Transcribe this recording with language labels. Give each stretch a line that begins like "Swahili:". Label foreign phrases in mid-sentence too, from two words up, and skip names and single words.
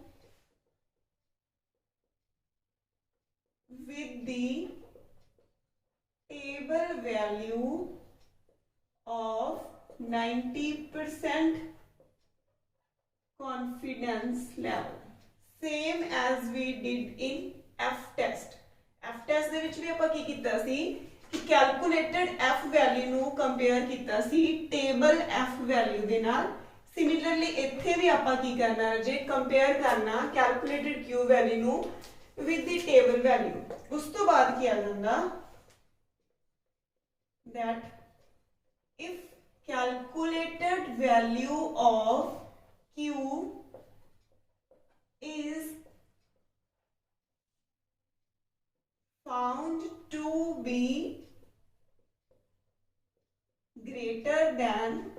English: with the table value of 90% confidence level, same as we did in F test. F test
Punjabi: ਦੇ ਵਿੱਚ ਵੀ ਆਪਾਂ ਕੀ ਕੀਤਾ ਸੀ ਕਿ
English: calculated F value
Punjabi: ਨੂੰ ਕੰਪੇਅਰ ਕੀਤਾ ਸੀ
English: table F value
Punjabi: ਦੇ ਨਾਲ ਸਿਮਿਲਰਲੀ ਇੱਥੇ ਵੀ ਆਪਾਂ ਕੀ ਕਰਨਾ ਜੇ ਕੰਪੇਅਰ ਕਰਨਾ
English: calculated Q value
Punjabi: ਨੂੰ
English: with the table value.
Punjabi: ਉਸ ਤੋਂ ਬਾਅਦ ਕੀ ਆ ਜਾਂਦਾ
English: that if calculated value of Q is found to be greater than